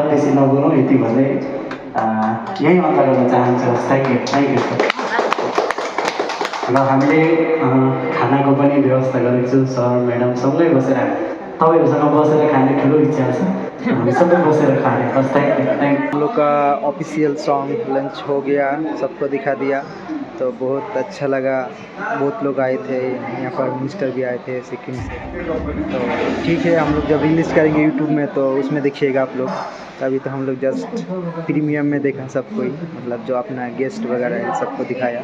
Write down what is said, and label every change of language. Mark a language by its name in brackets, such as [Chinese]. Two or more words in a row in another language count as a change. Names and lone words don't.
[Nepali] बेसी नगरौँ, यति भन्दै यही अन्त गर्न चाहन्छु। [English] thank you. [Nepali] र हामीले खानाको पनि व्यवस्था गरेको छु, सर म्याडम सँगै बसेर तपाईँहरूसँग बसेर खाने ठुलो इच्छा छ, हामी सबै बसेर खाने। [English] बस thank you. [Hindi] हम लोग का [English] official song [Hindi] लंच हो गया, सबको दिखा दिया, तो बहुत अच्छा लगा। बहुत लोग आए थे यहाँ पर, मिनिस्टर भी आए थे सिक्किम से। तो ठीक है, हम लोग जब रिलीज़ करेंगे यूट्यूब में तो उसमें देखिएगा आप लोग। अभी तो हम लोग [English] just premium [Hindi] में देखा सबको ही, मतलब जो अपना गेस्ट वगैरह है सबको दिखाया।